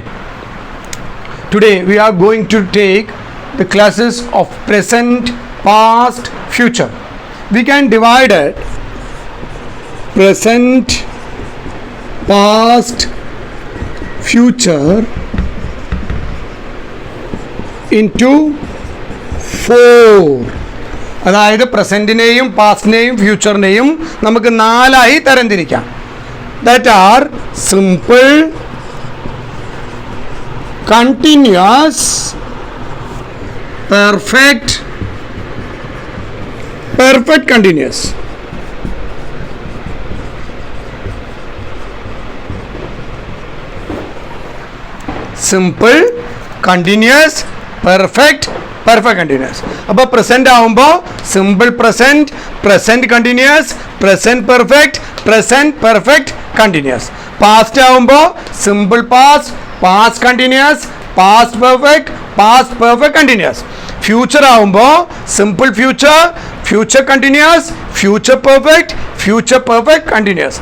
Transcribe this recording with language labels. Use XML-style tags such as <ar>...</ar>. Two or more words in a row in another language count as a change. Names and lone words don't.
<en>Today we are going to take the classes of present, past, future. We can divide it present, past, future into 4.</en> <ml>അതായത് പ്രസൻറ്റിനെയും പാസ്റ്റിനെയും ഫ്യൂച്ചറിനെയും നമുക്ക് 4ആയി തരംതിരിക്കാം.</ml> <en>that are simple, continuous, perfect continuous. Simple, continuous, perfect continuous. അപ്പോൾ പ്രസന്റ് ആവുമ്പോൾ simple present, present continuous, present perfect continuous. പാസ്റ്റ് ആവുമ്പോൾ simple past, past continuous, past perfect continuous. ഫ്യൂച്ചർ ആവുമ്പോൾ simple future, future continuous, future perfect continuous.</en>